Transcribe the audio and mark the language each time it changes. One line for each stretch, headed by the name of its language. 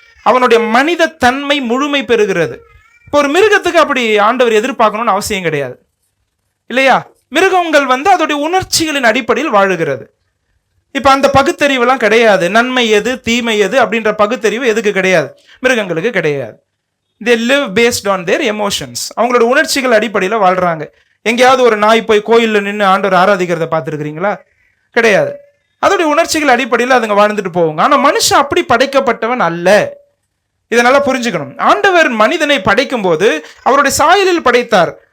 Tamil: அவனுடைய மனித தன்மை முழுமை பெறுகிறது. இப்போ ஒரு மிருகத்துக்கு அப்படி ஆண்டவர் எதிர்பார்க்கணும்னு அவசியம் கிடையாது, இல்லையா? மிருகங்கள் அதோடைய உணர்ச்சிகளின் அடிப்படையில் வாழுகிறது. இப்ப அந்த பகுத்தறிவுலாம் கிடையாது. நன்மை எது தீமை எது அப்படின்ற பகுத்தறிவு எதுக்கு கிடையாது? மிருகங்களுக்கு கிடையாது.
English: they live based on their emotions.
Tamil: அவங்களோட உணர்ச்சிகள் அடிப்படையில் வாழ்றாங்க. எங்கேயாவது ஒரு நாய் போய் கோயிலில் நின்று ஆண்டவர் ஆராதிக்கிறத பார்த்துருக்கிறீங்களா? கிடையாது. அதோடைய உணர்ச்சிகள் அடிப்படையில் அதுங்க வாழ்ந்துட்டு போவாங்க. ஆனா மனுஷன் அப்படி படைக்கப்பட்டவன் அல்ல. இதை நல்லா புரிஞ்சுக்கணும். ஆண்டவர் மனிதனை படைக்கும் போது அவருடைய சாயலில் படைத்தார்.